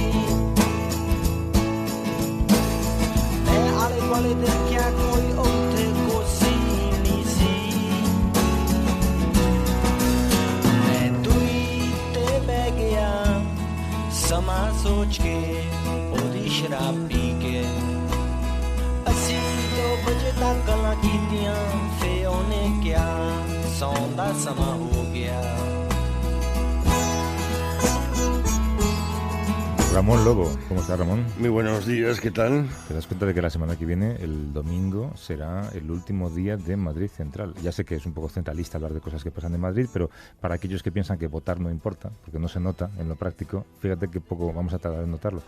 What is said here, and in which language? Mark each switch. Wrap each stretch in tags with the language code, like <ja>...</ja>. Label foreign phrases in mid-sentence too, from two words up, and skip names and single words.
<pa>ਮੈਂ ਆਲੇ ਦੁਆਲੇ ਦੇਖਿਆ ਕੋਈ ਉੱਥੇ ਕੁਰਸੀ ਨਹੀਂ ਸੀ ਮੈਂ ਦੂਰੀ ਤੇ ਬਹਿ ਗਿਆ ਸਮਾਂ ਸੋਚ ਕੇ ਉਹਦੀ ਸ਼ਰਾਬ ਪੀ ਕੇ ਅਸੀਂ 2 ਵਜੇ ਤੱਕ ਗੱਲਾਂ ਕੀਤੀਆਂ ਫੇ ਉਹਨੇ ਕਿਹਾ ਸੌਣ ਦਾ ਸਮਾਂ ਹੋ ਗਿਆ</pa> <es>Ramón Lobo, ¿cómo estás, Ramón? Muy buenos días, ¿qué tal? Te das cuenta de que la semana que viene, el domingo, será el último día de Madrid Central. Ya sé que es un poco centralista hablar de cosas que pasan en Madrid, pero para aquellos que piensan que votar no importa, porque no se nota en lo práctico, fíjate que poco vamos a tardar en notarlo.</es>